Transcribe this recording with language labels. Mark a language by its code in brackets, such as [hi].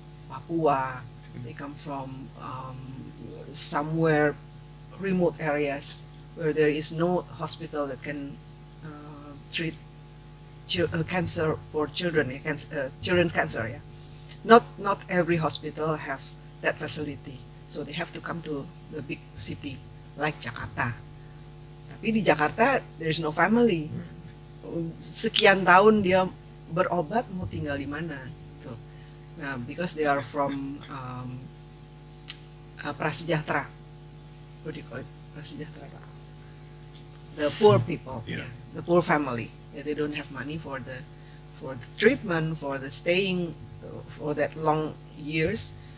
[en] Papua, they come from somewhere remote areas where there is no hospital that can treat cancer for children, children's cancer. Yeah, not every hospital have that facility, so they have to come to the big city like Jakarta. [id] Tapi di [en] Jakarta there is no family. [id] Sekian tahun dia berobat, mau tinggal di mana? Gitu. [en] Nah, because they are from prasejahtera. What do you call it? Prasejahtera. The poor people, Yeah. the poor family. They don't have money for the treatment, for the staying, for that long years.